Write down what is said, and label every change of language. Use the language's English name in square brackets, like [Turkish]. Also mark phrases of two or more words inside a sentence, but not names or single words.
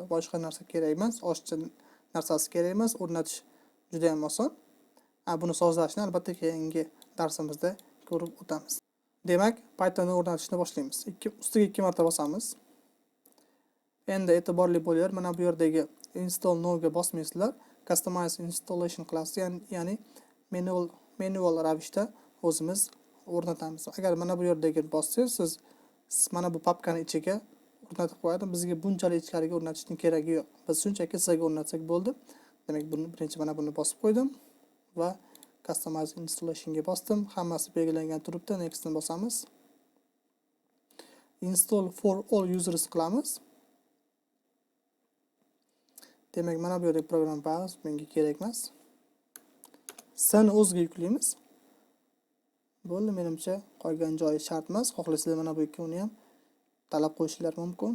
[Uzbek] Boshqa narsa kerak emas, oshcha narsasi kerak emas. O'rnatish juda ham oson. Buni sozlashni albatta keyingi darsimizda ko'rib o'tamiz. Demak, Pythonni o'rnatishni boshlaymiz. Ustiga 2 marta bosamiz. Endi e'tiborli bo'linglar, mana bu yerdagi [English] install now [Uzbek] ga bosmaysizlar. [English] Customize installation class, [Uzbek] ya'ni manual ravishda o'zimiz o'rnatamiz. Agar mana bu yerdagi bossangiz, siz mana bu papkani ichiga o'rnatib qo'yadi. Bizga bunchalik ichkariga o'rnatishning keragi yo'q. Biz shunchaki sizga o'rnatsak bo'ldi. Demak, birinchi mana buni bosib qo'ydim va [English] customize installation [Uzbek] ga bosdim. Hammasi belgilangan turibdi. Next ni bosamiz. [English] Install for all users [Uzbek] qilamiz. Demak, mana bu yerda [English] program files [Uzbek] menga kerak emas. Sani o'ziga yuklaymiz. Bo'ldi, menimcha qolgan joyi shart emas. Xohlasanglar mana bu ikkovini ham talab qo'yishinglar mumkin.